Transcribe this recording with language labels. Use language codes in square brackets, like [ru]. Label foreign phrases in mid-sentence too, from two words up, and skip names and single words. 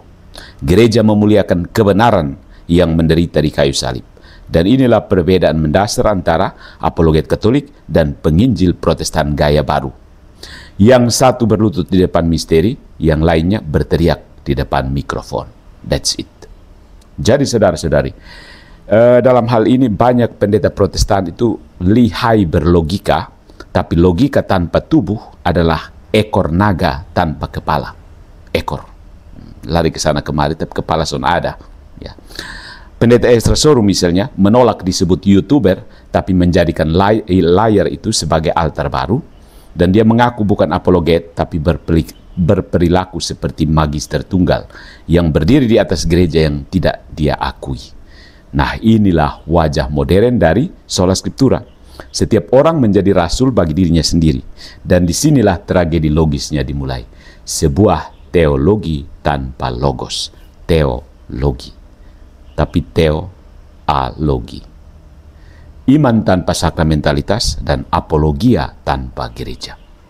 [id] Gereja memuliakan kebenaran yang menderita di kayu salib. Dan inilah perbedaan mendasar antara apologet Katolik dan penginjil Protestan gaya baru. Yang satu berlutut di depan misteri, yang lainnya berteriak di depan mikrofon. [en] That's it. [id] Jadi saudara-saudari, dalam hal ini banyak pendeta Protestan itu lihai berlogika, tapi logika tanpa tubuh adalah ekor naga tanpa kepala. Ekor. Lari ke sana kemari, tapi kepala son ada. Ya. Pendeta Ezra Soru misalnya menolak disebut YouTuber, tapi menjadikan layar itu sebagai altar baru. Dan dia mengaku bukan apologet, tapi berperilaku seperti magister tunggal yang berdiri di atas gereja yang tidak dia akui. Nah, inilah wajah modern dari [la] sola scriptura. [id] Setiap orang menjadi rasul bagi dirinya sendiri. Dan disinilah tragedi logisnya dimulai. Sebuah teologi tanpa logos. Teologi. Tapi teologi. Iman tanpa sakramentalitas dan apologia tanpa gereja.